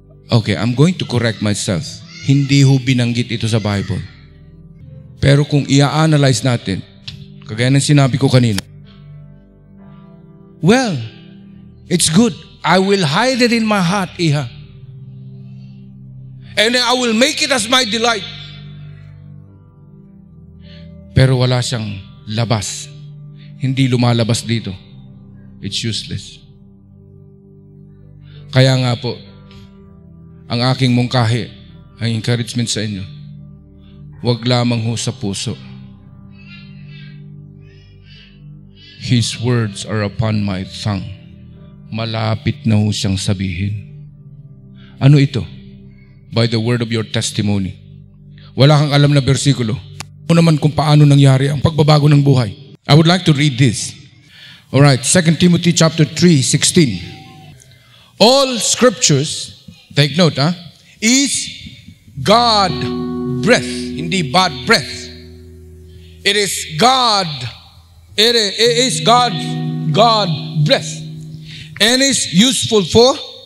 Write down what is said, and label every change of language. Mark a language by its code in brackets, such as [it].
[en] Okay, I'm going to correct myself. [tl] Hindi ho binanggit ito sa Bible. Pero kung i-analyze natin, kagaya ng sinabi ko kanina, [en] well, it's good. I will hide it in my heart, Iha. And I will make it as my delight. [tl] Pero wala siyang labas. Hindi lumalabas dito. [en] It's useless. [tl] Kaya nga po, ang aking mungkahi, ang encouragement sa inyo, huwag lamang ho sa puso. [en] His words are upon my tongue. [tl] Malapit na ho siyang sabihin. Ano ito? [en] By the word of your testimony. [tl] Wala kang alam na bersikulo. Naman kung paano nangyari ang pagbabago ng buhay. [en] I would like to read this. All right, 2 Timothy chapter 3:16. All scriptures, take note, is God breath, hindi bad breath. It is God. It is God breath, and is useful for